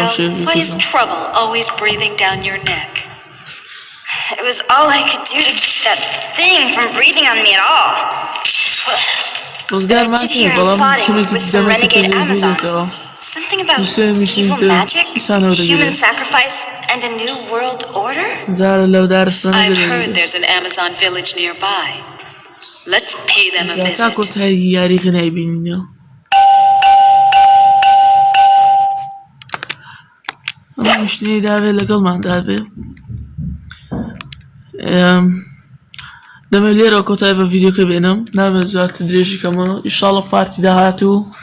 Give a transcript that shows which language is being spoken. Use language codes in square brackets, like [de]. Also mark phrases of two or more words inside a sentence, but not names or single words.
[en] Gabrielle, [ckb] شێوەی [en] why is [ckb] کوشتن [en] trouble always breathing down your neck? It was all I could do to keep that thing from breathing on me at all. [ckb] ڕزگار ماکەی بەڵام کەمێکی دەمەکە تەلەڤیزیۆنەوە [en] Something about [ckb] دووسێ میشین [en] evil [ckb] تر [en] magic, [ckb] ئیسانەوە [en] human [ckb] دەگرێت [en] sacrifice, and a new world order? [ckb] زارە لەو دارستانە [en] I've heard [ckb] دەگرێت [en] there's an Amazon village nearby. Let's pay them a [ckb] تا [en] visit. [ckb] کۆتایی یاریخە نایبینینەوە ئەم میشنەی داوێ لەگەڵماندا بێ دەمە لێرە کۆتای بە ڤیدیۆکە بێنم نابێت زیاتر درێژی کەمەوە ئینشاڵڵا پارتی داهاتوو